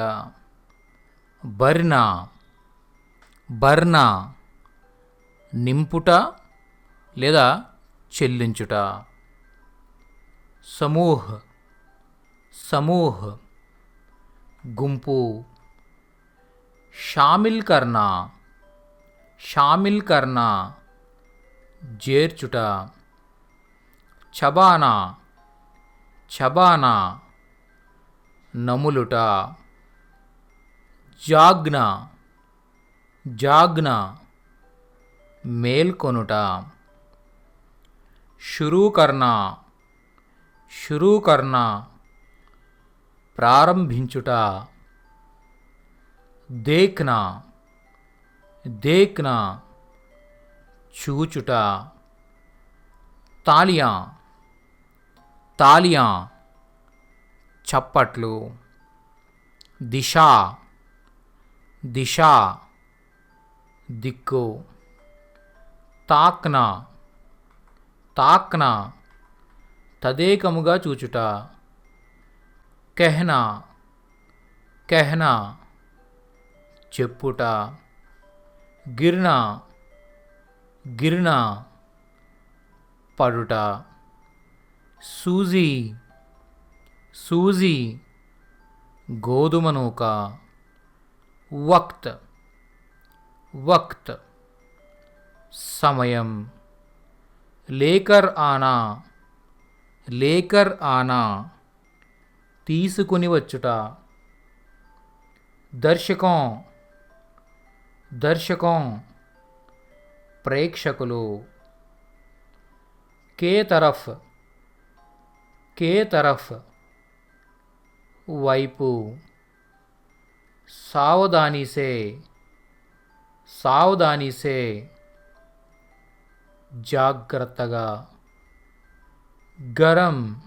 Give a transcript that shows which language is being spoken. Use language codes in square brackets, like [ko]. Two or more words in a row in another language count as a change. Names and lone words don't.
[hi] भरना, भरना, [te] నింపుట లేదా చెల్లించుట. [hi] समूह, समूह, గుంపు. शामिल करना, शामिल करना, [te] చేర్చుట. [hi] चबाना, चबाना, నములుట. जागना, जागना, మేల్కొనుట. शुरू करना शुरू करना ప్రారంభించుట देखना देखना చూచుట तालियां तालियां చప్పట్లు दिशा दिशा దిక్కు ताकना ताकना [te] తదేకముగా చూచుట [hi] कहना कहना చెప్పుట गिरना गिरना పడుట सूजी सूजी [te] గోధుమ నూక [hi] वक़्त वक़्त సమయం लेकर आना लेकर आना [te] తీసుకుని వచ్చుట [hi] दर्शक दर्शक ప్రేక్షకులు కే తరఫ్ వైపు सावधानी से జాగ్రత్తగా గరం